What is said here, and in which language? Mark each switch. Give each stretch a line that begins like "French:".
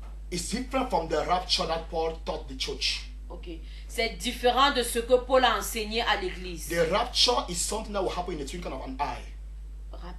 English: It's different from the rapture that Paul taught the church. Ok.
French: C'est différent de ce que Paul a enseigné à l'église.
English: The rapture is something that will happen in the twinkling of an eye.